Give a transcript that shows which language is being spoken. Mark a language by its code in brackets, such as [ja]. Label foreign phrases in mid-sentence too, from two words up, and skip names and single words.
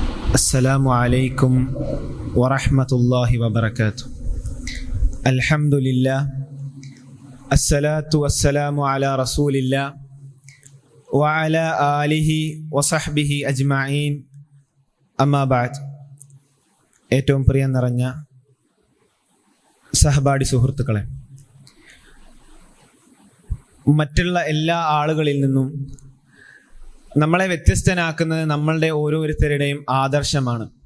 [ar] السلام عليكم ورحمة الله وبركاته. الحمد لله الصلاة والسلام على رسول الله وعلى آله وصحبه أجمعين. أما بعد, [ml] ഏറ്റവും പ്രിയം നിറഞ്ഞ സഹപാഠി സുഹൃത്തുക്കളെ, മറ്റുള്ള എല്ലാ ആളുകളിൽ നിന്നും നമ്മളെ വ്യത്യസ്തനാക്കുന്നത് നമ്മളുടെ ഓരോരുത്തരുടെയും ആദർശമാണ്.